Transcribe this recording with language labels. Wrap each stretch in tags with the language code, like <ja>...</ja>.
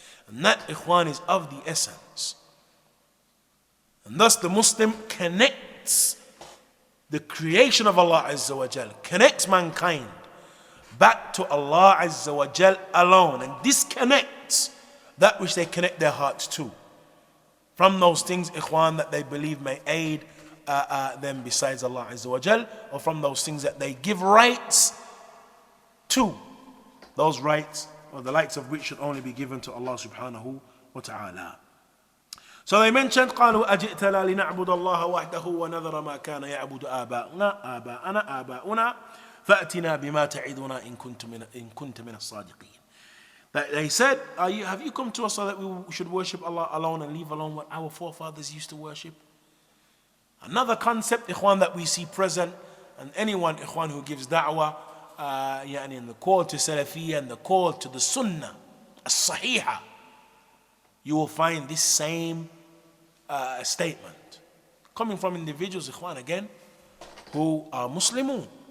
<en>And that, ikhwan, is of the essence. And thus the Muslim connects the creation of Allah Azza wa Jal, connects mankind back to Allah Azza wa Jal alone, and disconnects that which they connect their hearts to from those things, ikhwan, that they believe may aid them besides Allah Azza wa Jal, or from those things that they give rights to. Those rights, or the likes of which, should only be given to Allah subhanahu wa ta'ala. So they mentioned,</en> <ar>قالوا أجئتنا لنعبد الله وحده ونذر ما كان يعبد آباؤنا فأتنا بما تعدنا إن كنت من الصادقين.</ar> <en>That they said, have you come to us so that we should worship Allah alone and leave alone what our forefathers used to worship? Another concept, ikhwan, that we see present, and anyone, ikhwan, who gives da'wah, in the call to Salafiyya and the call to the Sunnah, as-Sahiha, you will find this same statement coming from individuals, ikhwan, again, who are Muslimun.</en>